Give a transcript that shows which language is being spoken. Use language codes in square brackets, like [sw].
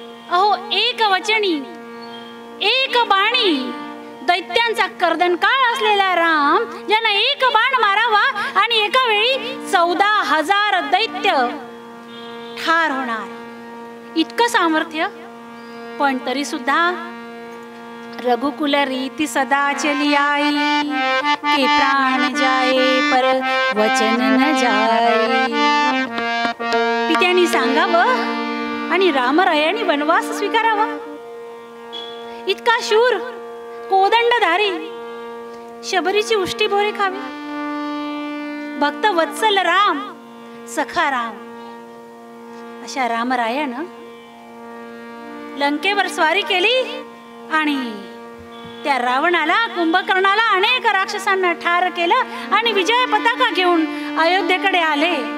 [mr] अहो एक वचनी, एक बाणी, दैत्यांचा कर्दनकाळ असलेला राम, ज्यानं एक बाण मारावा आणि एका वेळी 14,000 दैत्य ठार होणार, इतकं सामर्थ्य. पण तरी सुद्धा [hi] रघुकुल रीति सदा चली आई, के प्राण जाए पर वचन न जाए. [mr] पित्यानी सांगावं आणि रामरायानी वनवास स्वीकारावा. इतका शूर, कोदंडधारी, शबरीची उष्टी बोरे खावी. भक्त वत्सल राम, सखा राम, अशा रामरायानं लंकेवर स्वारी केली आणि त्या रावणाला, कुंभकर्णाला, अनेक राक्षसांना ठार केलं आणि विजय पताका घेऊन अयोध्येकडे आले.